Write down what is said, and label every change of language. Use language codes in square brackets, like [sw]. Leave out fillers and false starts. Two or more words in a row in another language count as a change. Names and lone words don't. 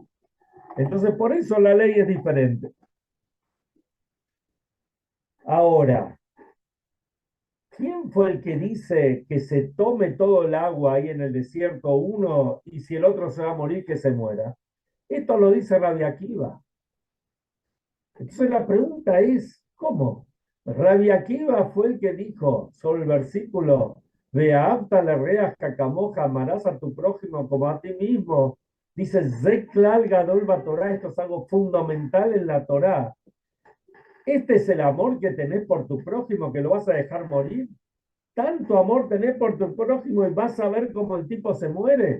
[es] Entonces, por eso la ley es diferente. Ahora, ¿quién fue el que dice que se tome todo el agua ahí en el desierto uno y si el otro se va a morir, que se muera? Esto lo dice Rabbi Akiva. Entonces la pregunta es, ¿cómo? Rabbi Akiva fue el que dijo sobre el versículo, [he] ואהבת לרעך כמוך, [es] amarás a tu prójimo como a ti mismo. Dice, [he] זה כלל גדול תורה, [es] esto es algo fundamental en la Torah. Este es el amor que tenés por tu prójimo, que lo vas a dejar morir. Tanto amor tenés por tu prójimo y vas a ver cómo el tipo se muere.